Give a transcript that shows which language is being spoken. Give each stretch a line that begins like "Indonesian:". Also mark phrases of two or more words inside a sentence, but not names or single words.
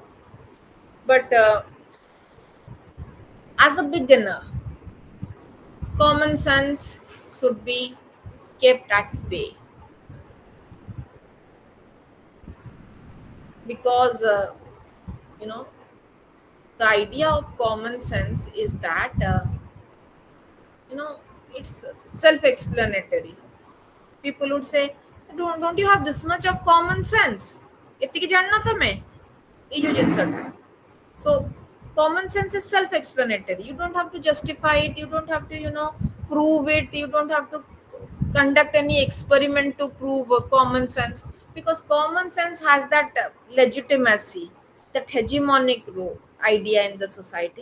English: But as a beginner, common sense should be kept at bay, because you know the idea of common sense is that you know it's self-explanatory. People would say, don't you have this much of common sense?
Odia: ଏତିକି ଜାଣିନ ତମେ ଏଇ ଯୋଉ ଜିନିଷଟା।
English: So common sense is self-explanatory. You don't have to justify it. You don't have to, prove it. You don't have to conduct any experiment to prove common sense, because common sense has that legitimacy, that hegemonic role idea in the society.